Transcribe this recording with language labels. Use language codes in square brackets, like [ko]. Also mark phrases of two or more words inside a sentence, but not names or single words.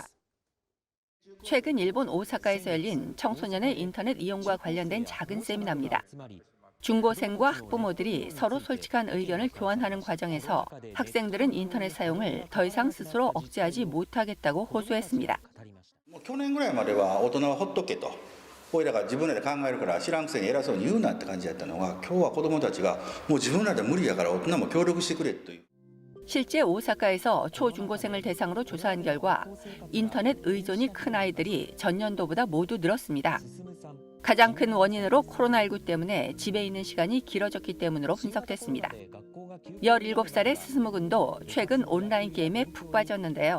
[ko] 최근 일본 오사카에서 열린 청소년의 인터넷 이용과 관련된 작은 세미나입니다. 중고생과 학부모들이 서로 솔직한 의견을 교환하는 과정에서 학생들은 인터넷 사용을 더 이상 스스로 억제하지 못하겠다고 호소했습니다. [ja] 去年ぐらいまでは大人はほっとけと。おいらが自分らで考えるから知らんくせに偉そうに言うなって感じだったのが、今日は子どもたちがもう自分らで無理やから大人も協力してくれという。 [ko] 실제 오사카에서 초중고생을 대상으로 조사한 결과 인터넷 의존이 큰 아이들이 전년도보다 모두 늘었습니다. 가장 큰 원인으로 코로나19 때문에 집에 있는 시간이 길어졌기 때문으로 분석됐습니다. 17살의 스스무군도 최근 온라인 게임에 푹 빠졌는데요.